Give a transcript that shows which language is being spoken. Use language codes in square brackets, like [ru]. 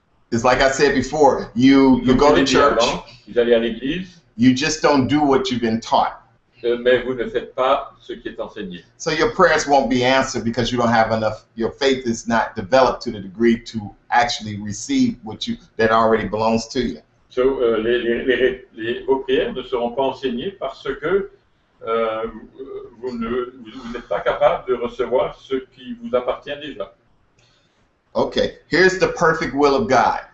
[en] is like I said before, you go to church, [fr] vous allez à l'église, [en] you just don't do what you've been taught. [fr] Mais vous ne faites pas ce qui est enseigné. [en] So your prayers won't be answered because you don't have enough, your faith is not developed to the degree to actually receive that already belongs to you. [fr] So, vos prières ne seront pas enseignées parce que vous n'êtes pas capable de recevoir ce qui vous appartient déjà. [en] Okay, here's the perfect will of God.